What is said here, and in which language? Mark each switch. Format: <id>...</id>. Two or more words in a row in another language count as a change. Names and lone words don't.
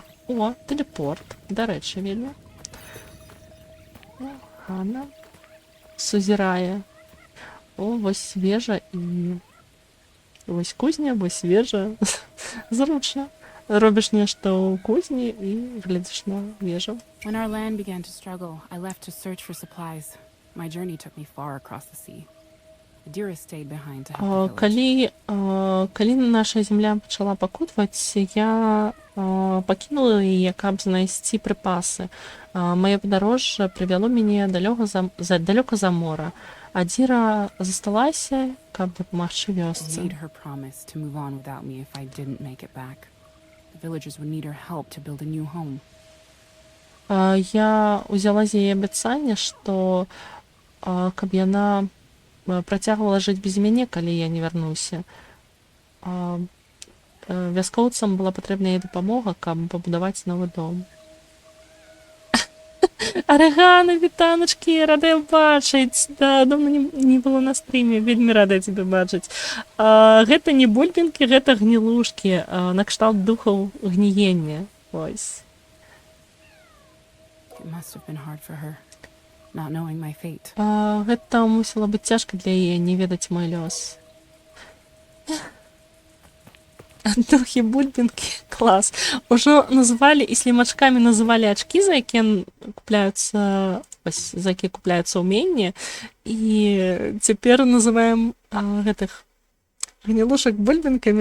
<be>О, тэлепорт. Дарэчы, вельмі. Хана сузірае. О, вось вежа і... Вось кузня, вось вежа. Зручна. Робіш нешта ў кузні і глядзіш на вежу.</be> <en>When our land began to struggle, I left to search for supplies. My journey took me far across the sea. Adira stayed behind to help the village.</en> <be>Калі наша зямля пачала пакутваць, я пакінула яе, каб знайсці прыпасы. Маё падарожжа прывяло мяне далёка за мора. Адзіра засталася, каб дапамагчы вёсцы.</be> <en>I made her promise to move on without me if I didn't make it back. The villagers would need her help to build a new home.</en> <be>Я узяла з яе абяцанне, што каб яна працягвала жыць без мяне, калі я не вярнуся. вяскоўцам была патрэбна яе дапамога, каб пабудаваць новы дом. Арэгана, вітаначкі, рада бачыць.</be> <ru>Да, давно не было на стрыме,</ru> <be>вельмі рада цябе бачыць. Гэта не бульбінкі, гэта гнілушкі, накшталт духаў гніення. Вось.</be> <en>It must have been hard for her, not knowing my fate.</en> <be>Гэта мусіла быць цяжка для яе не ведаць мой лёс. Духі бульбінкі, клас. Ужо называлі і слімачкамі называлі ачкі, за якія купляюцца, ось, за якія купляюцца ўменні, і цяпер называем гэтых гнілушак бульбінкамі.</be>